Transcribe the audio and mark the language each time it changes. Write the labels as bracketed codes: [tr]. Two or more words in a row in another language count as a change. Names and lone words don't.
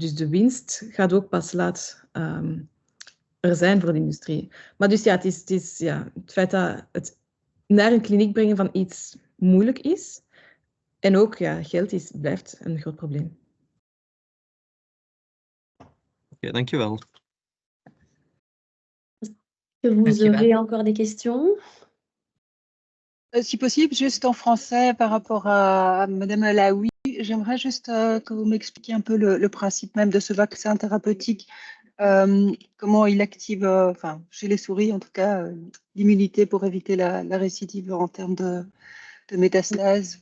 [nl] Dus de winst gaat ook pas laat er zijn voor de industrie. Maar dus het is het feit dat het naar een kliniek brengen van iets moeilijk is. En ook geld blijft een groot probleem. Oké, dankjewel. [fr] Vous aurez encore des questions? Si possible, juste en français par rapport à Madame Laoui, j'aimerais juste que vous m'expliquiez un peu le principe même de ce vaccin thérapeutique, comment il active, chez les souris en tout cas, l'immunité pour éviter la récidive en termes de métastases.